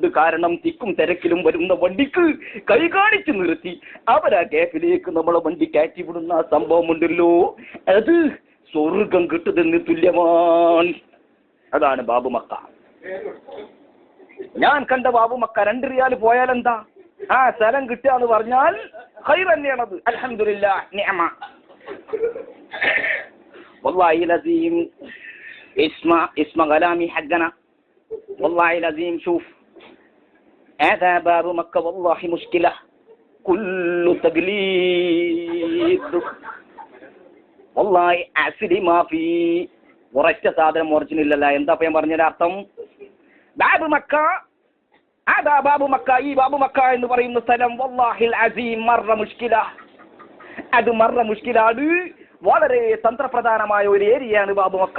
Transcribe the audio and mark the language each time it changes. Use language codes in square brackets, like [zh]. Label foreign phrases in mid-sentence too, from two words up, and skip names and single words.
[ml] കാരണം തിക്കും തിരക്കിലും വരുന്ന വണ്ടിക്ക് കൈ കാണിച്ചു നിർത്തി അവരാ ഗ്യാപ്പിലേക്ക് നമ്മളെ വണ്ടി കയറ്റി വിടുന്ന സംഭവമുണ്ടല്ലോ, അത് സ്വർഗം കിട്ടുന്നതിന് തുല്യമാണ്. അതാണ് ബാബുമക്ക. ഞാൻ കണ്ട ബാബുമക്ക 2 റിയാൽ പോയാലെന്താ, ആ സ്ഥലം കിട്ടുക എന്ന് പറഞ്ഞാൽ ഖൈർ തന്നെയാണത്. [ar] الحمد لله نعمة. والله العظيم اسمع كلامي حقنا. والله العظيم شوف هذا باب مكة والله مشكلة كل تقليد والله أصلي ما في [ml] ഉറച്ച സാധനം ഒറിജിനൽ. എന്താ ഞാൻ പറഞ്ഞതിന്റെ അർത്ഥം? ബാബു മക്ക, അതാ ബാബു മക്ക, ഈ ബാബു മക്ക എന്ന് പറയുന്ന സ്ഥലം [ar] والله العظيم مرة مشكلة. [ml] അത് [ar] مرة مشكلة. [ml] വളരെ തന്ത്രപ്രധാനമായ ഒരു ഏരിയയാണ് ബാബുമക്ക.